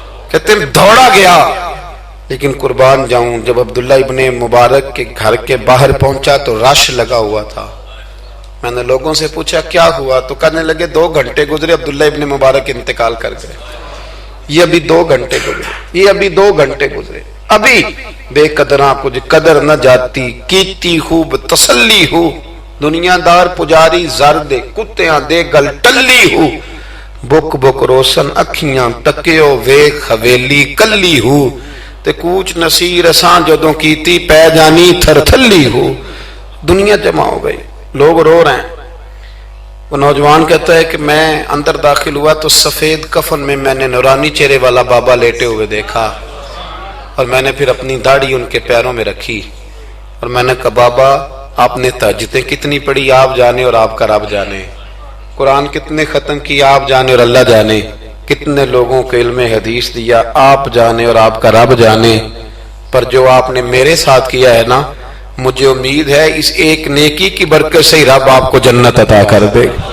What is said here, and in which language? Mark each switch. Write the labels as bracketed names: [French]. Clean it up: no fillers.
[Urdu] کہتے ہیں دوڑا گیا, لیکن قربان جاؤں جب عبداللہ ابن مبارک کے گھر کے باہر پہنچا تو رش لگا ہوا تھا. میں نے لوگوں سے پوچھا کیا ہوا, تو کہنے لگے 2 گھنٹے گزرے عبداللہ ابن مبارک انتقال کر گئے. یہ ابھی 2 گھنٹے گزرے, یہ ابھی 2 گھنٹے گزرے. [Punjabi] ابھی بے قدراں کچھ قدر نہ جاتی, کیتی خوب تسلی ہو, دنیا دار پجاری زر دے, کتیاں دے گل ٹلی ہو, بک بک روشن اکھیاں تکیو ویکھ حویلی کلی ہو, تے کوچ نصیر اساں جدوں کیتی پہ جانی تھر تھلی ہو. [Urdu] دنیا جمع ہو گئی, لوگ رو رہے ہیں. وہ نوجوان کہتا ہے کہ میں اندر داخل ہوا تو سفید کفن میں نے نورانی چہرے والا بابا لیٹے ہوئے دیکھا, اور میں نے پھر اپنی داڑھی ان کے پیروں میں رکھی, اور میں نے کہا بابا آپ نے تہجدیں کتنی پڑھی آپ جانے اور آپ کا رب جانے, قرآن کتنے ختم کی آپ جانے اور اللہ جانے, کتنے لوگوں کو علم حدیث دیا آپ جانے اور آپ کا رب جانے, پر جو آپ نے میرے ساتھ کیا ہے نا, مجھے امید ہے اس ایک نیکی کی برکت سے ہی رب آپ کو جنت عطا کر دے.